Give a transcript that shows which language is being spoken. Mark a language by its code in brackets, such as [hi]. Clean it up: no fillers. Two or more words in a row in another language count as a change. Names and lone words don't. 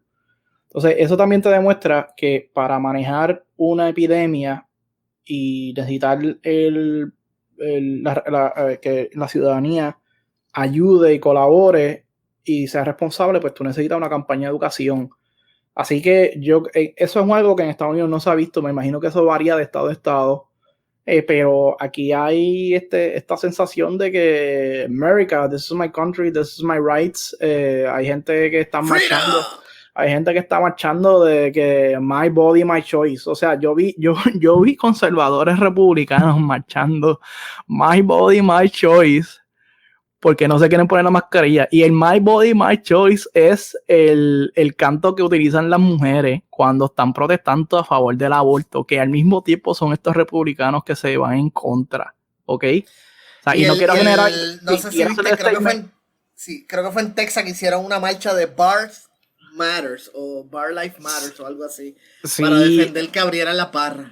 [es] Entonces eso también te demuestra que para manejar una epidemia y necesitar que la ciudadanía ayude y colabore y sea responsable, pues tú necesitas una campaña de educación. Así que eso es algo que en Estados Unidos no se ha visto. Me imagino que eso varía de estado a estado. Pero aquí hay esta sensación de que [en] America, this is my country, this is my rights. [es] Hay gente que está marchando. Hay gente que está marchando de que [en] my body, my choice. [es] O sea, yo vi conservadores republicanos marchando [en] my body, my choice, [es] porque no se quieren poner la mascarilla. Y el [en] my body, my choice [es] es el canto que utilizan las mujeres cuando están protestando a favor del aborto, que al mismo tiempo son estos republicanos que se van en contra. ¿Ok? O sea, y no quiero generar... No sé si viste, creo que fue en Texas que hicieron una marcha de Bars Matters o Bar Life Matters o algo así, sí, para defender que abrieran la barra.